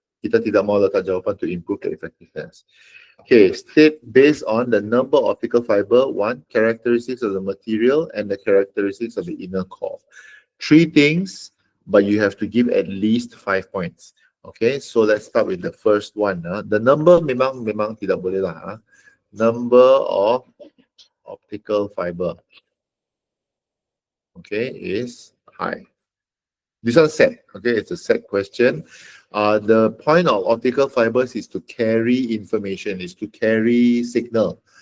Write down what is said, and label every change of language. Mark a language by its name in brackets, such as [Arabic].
[Malay] Kita tidak mahu letak jawapan [English] to improve the effectiveness. Okay, state based on the number of optical fiber, one, characteristics of the material, and the characteristics of the inner core. Three things, but you have to give at least 5 points. Okay, so let's start with the first one. The number [Malay] memang tidak boleh lah. [English] Number of optical fiber, okay, is high. This one set. Okay, it's a set question. The point of optical fibers is to carry information, is to carry signal.